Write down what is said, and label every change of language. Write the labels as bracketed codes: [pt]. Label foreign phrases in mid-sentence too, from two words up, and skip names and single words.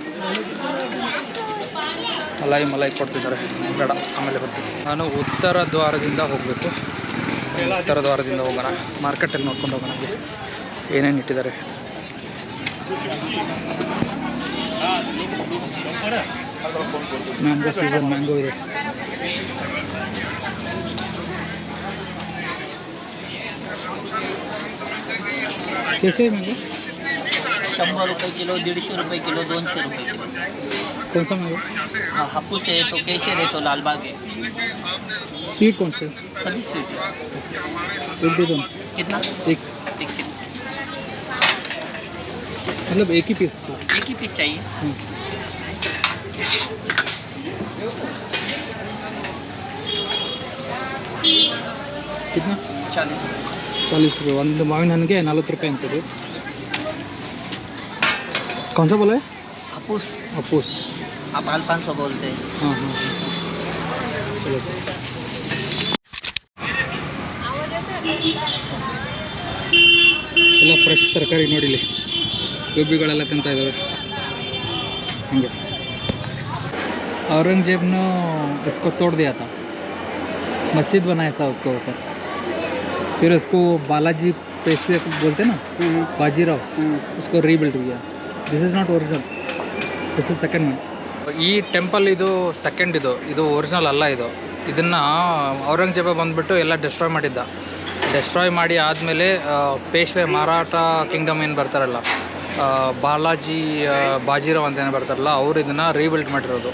[kn] ಮಲೈ ಕೊಡ್ತಿದ್ದಾರೆ, ಬೇಡ ಆಮೇಲೆ ಬರ್ತೀನಿ. ನಾನು ಉತ್ತರ ದ್ವಾರದಿಂದ ಹೋಗಬೇಕು. ಉತ್ತರ ದ್ವಾರದಿಂದ ಹೋಗೋಣ, ಮಾರ್ಕೆಟಲ್ಲಿ ನೋಡ್ಕೊಂಡು ಹೋಗೋಣ ಏನೇನು ಇಟ್ಟಿದ್ದಾರೆ. [en] mango season, [kn] ಮ್ಯಾಂಗೋ ಇದೆ. [hi] कैसे मैंगो? 100 रुपये किलो, 150 रुपये किलो, 200 रुपये किलो. कौन सा मैंगो? हाँ, हापुस है तो केसर है तो लालबाग है. स्वीट कौन से? सभी स्वीट है. एक दे दो. कितना? एक किलो. मतलब एक ही पीस चाहिए? एक ही पीस चाहिए. कितना? 40 रुपये. [kn] ಒಂದು ಮಾವಿನ ಹಣ್ಣಿಗೆ 40 ರೂಪಾಯಿ ಅಂತಿದೆ. [hi] कौन सा बोला है? हापुस. हापुस. आप अल्फांसो बोलते हैं. हाँ हाँ, चलो. [kn] ಎಲ್ಲ ಫ್ರೆಶ್ ತರಕಾರಿ ನೋಡಿಲಿ, ಗೋಬಿಗಳೆಲ್ಲ ತಿಂತಾ ಇದ್ದಾವೆ. [hi] ಹಂಗೆ औरंगजेब ने इसको तोड़ दिया था, मस्जिद बनाया था उसके ऊपर. फिर उसको बालाजी पेशवे बोलते ना, बाजीराव, उसको रीबिल्ड किया. [en] this is not original, this is second one. [kn] ಈ ಟೆಂಪಲ್ ಇದು ಸೆಕೆಂಡ್, ಇದು ಒರಿಜಿನಲ್ ಅಲ್ಲ. ಇದನ್ನು ಔರಂಗಜೇಬ ಬಂದುಬಿಟ್ಟು ಎಲ್ಲ ಡೆಸ್ಟ್ರಾಯ್ ಮಾಡಿದ್ದ. ಡೆಸ್ಟ್ರಾಯ್ ಮಾಡಿ ಆದಮೇಲೆ ಪೇಶ್ವೆ ಮರಾಠ ಕಿಂಗ್ಡಮ್ ಏನು ಬರ್ತಾರಲ್ಲ, ಬಾಜಿರಾವ್ ಅಂತ ಏನು ಬರ್ತಾರಲ್ಲ, ಅವರು ಇದನ್ನು ರೀಬಿಲ್ಡ್ ಮಾಡಿರೋದು.